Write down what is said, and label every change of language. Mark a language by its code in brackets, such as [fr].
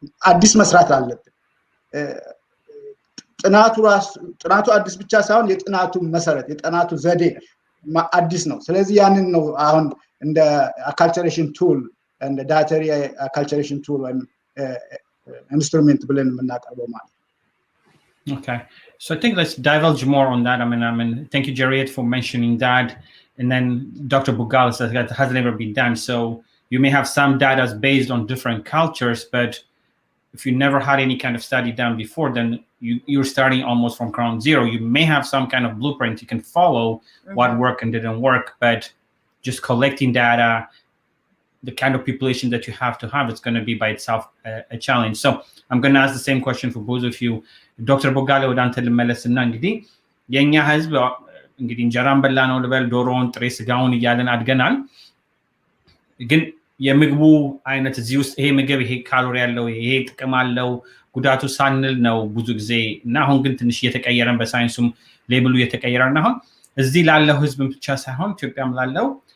[am] አዲስ መስራት አለብን። ጥናቱ አዲስ ብቻ ሳይሆን የጥናቱ መሰረት፣ የጥናቱ ዘዴ አዲስ ነው። ስለዚህ ያንን ነው አሁን እንደ [en] acculturation tool and the dietary acculturation tool and instrument [am] ብለን የምናቀርበው ማለት። [en] Okay, so I think let's divulge more on that. I mean, thank you, Jerriet, for mentioning that. And then Dr. Bugal says that has never been done. So you may have some data based on different cultures, but if you never had any kind of study done before, then you're starting almost from ground zero. You may have some kind of blueprint you can follow, what worked and didn't work, but just collecting data, the kind of population that you have to have, it's going to be by itself a challenge. So I'm going to ask the same question for both of you. Dr. [am] Bogale ወደ አንተ ልመለስና እንግዲህ የኛ ህዝብ እንግዲህ እንጀራን በላ ነው ልበል፣ ዶሮውን፣ ጥሬ ስጋውን እያለን አድገናል። ግን የምግቡ አይነት እዚህ ውስጥ ይሄ ምግብ ይሄ ካሎሪ ያለው ይሄ ጥቅም አለው ጉዳቱ ሳንል ነው ብዙ ጊዜ እና አሁን ግን ትንሽ እየተቀየረን በሳይንሱም ሌብሉ እየተቀየረና አሁን እዚህ ላለው ህዝብ ብቻ ሳይሆን ኢትዮጵያም ላለው